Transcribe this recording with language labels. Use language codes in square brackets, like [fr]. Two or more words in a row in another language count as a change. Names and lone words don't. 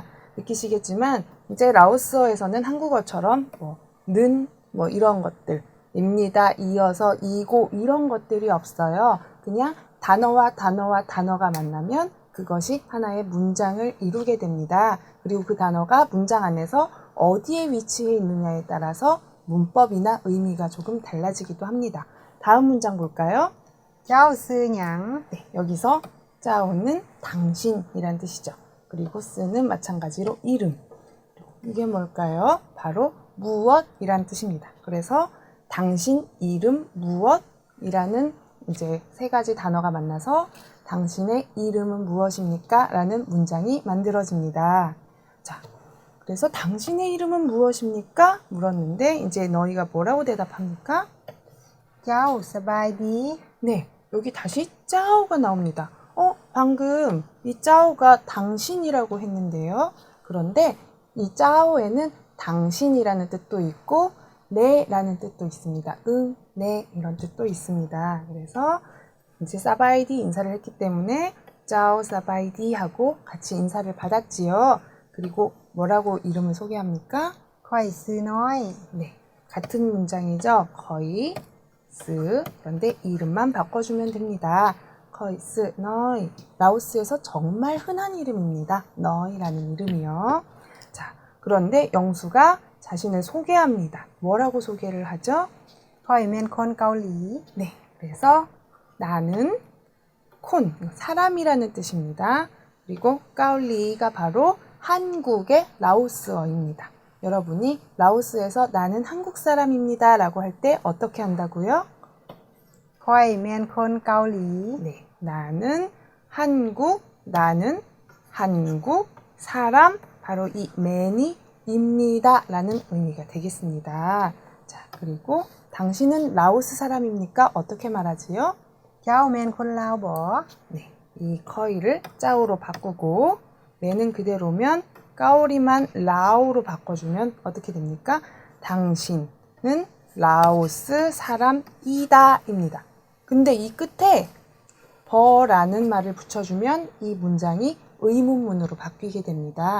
[ko] 느끼시겠지만 이제 라오스어에서는 한국어처럼 는 이런 것들, 입니다, 이어서, 이고 이런 것들이 없어요. 그냥 단어와 단어가 만나면 그것이 하나의 문장을 이루게 됩니다. 그리고 그 단어가 문장 안에서 어디에 위치해 있느냐에 따라서 문법이나 의미가 조금 달라지기도 합니다. 다음 문장 볼까요? [lo] เจ้าชื่อหยัง [ko] 네, 여기서 짜오는 당신이란 뜻이죠. 그리고 쓰는 마찬가지로 이름. 이게 뭘까요? 바로 무엇이란 뜻입니다. 그래서 당신 이름 무엇이라는 이제 세 가지 단어가 만나서 당신의 이름은 무엇입니까? 라는 문장이 만들어집니다. 자, 그래서 당신의 이름은 무엇입니까? 물었는데 이제 너희가 뭐라고 대답합니까? [lo] เจ้า สบายดี [ko] 네, 여기 다시 짜오가 나옵니다. 방금 이 짜오가 당신이라고 했는데요. 그런데 이 짜오에는 당신이라는 뜻도 있고 네라는 뜻도 있습니다. 응, 네 이런 뜻도 있습니다. 그래서 이제 사바이디 인사를 했기 때문에 짜오 사바이디 하고 같이 인사를 받았지요. 그리고 뭐라고 이름을 소개합니까? [lo] ข้อยชื่อ น้อย [ko] 네, 같은 문장이죠. 거의 스 그런데 이름만 바꿔주면 됩니다. 거의 스 너이 라오스에서 정말 흔한 이름입니다. 너이라는 이름이요. 자, 그런데 영수가 자신을 소개합니다. 뭐라고 소개를 하죠? [lo] ข้อยแม่นคนเกาหลี [ko] 네, 그래서 나는 콘, 사람이라는 뜻입니다. 그리고 까울리가 바로 한국의 라오스어입니다. 여러분이 라오스에서 나는 한국 사람입니다 라고 할 때 어떻게 한다고요? [lo] ข้อยแม่นคนเกาหลี [ko] 네, 나는 한국 사람, 바로 이 맨이 입니다 라는 의미가 되겠습니다. 자, 그리고 당신은 라오스 사람입니까? 어떻게 말하지요? [lo] เจ้าแม่นคนลาวบ่ [ko] 네, 이 커이를 짜오로 바꾸고 매는 그대로면 까오리만 라오로 바꿔주면 어떻게 됩니까? 당신은 라오스 사람이다 입니다. 근데 이 끝에 버라는 말을 붙여주면 이 문장이 의문문으로 바뀌게 됩니다.